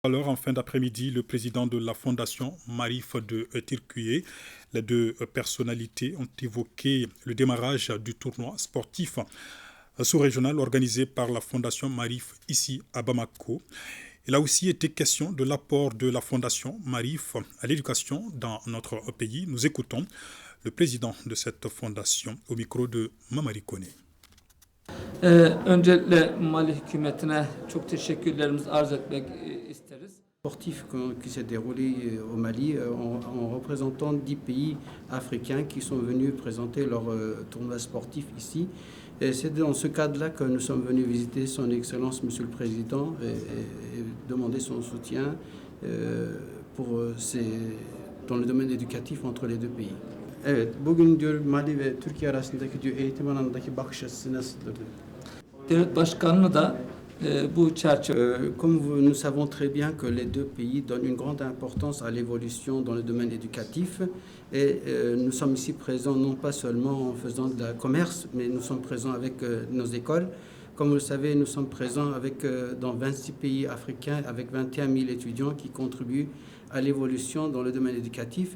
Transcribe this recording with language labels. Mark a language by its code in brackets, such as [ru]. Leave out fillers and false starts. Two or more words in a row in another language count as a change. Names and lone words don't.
[fr] Alors, en fin d'après-midi, le président de la fondation Marif de Tirkuye, les deux personnalités ont évoqué le démarrage du tournoi sportif sous-régional organisé par la fondation Marif ici à Bamako. Il a aussi été question de l'apport de la fondation Marif à l'éducation dans notre pays. Nous écoutons le président de cette fondation au micro de Mamari Kone. [tr] Öncelikle Mali hükümetine çok teşekkürlerimizi arz etmek isteriz. [fr] Sportif qui s'est déroulé au Mali en représentant 10 pays africains qui sont venus présenter leur tournoi sportif ici. Et c'est dans ce cadre-là que nous sommes venus visiter son Excellence Monsieur le Président et demander son soutien dans le domaine éducatif entre les deux pays. [tr] Evet, bugün diyor Mali ve Türkiye arasındaki diyor eğitim alanındaki bakış açısı nasıldır? Devlet başkanını da bu çerçeve [fr] Comme nous savons très bien que les deux pays donnent une grande importance à l'évolution dans le domaine éducatif et nous sommes ici présents non pas seulement en faisant de la commerce, mais nous sommes présents avec nos écoles. Comme vous le savez, nous sommes présents dans 26 pays africains avec 21 000 étudiants qui contribuent à l'évolution dans le domaine éducatif.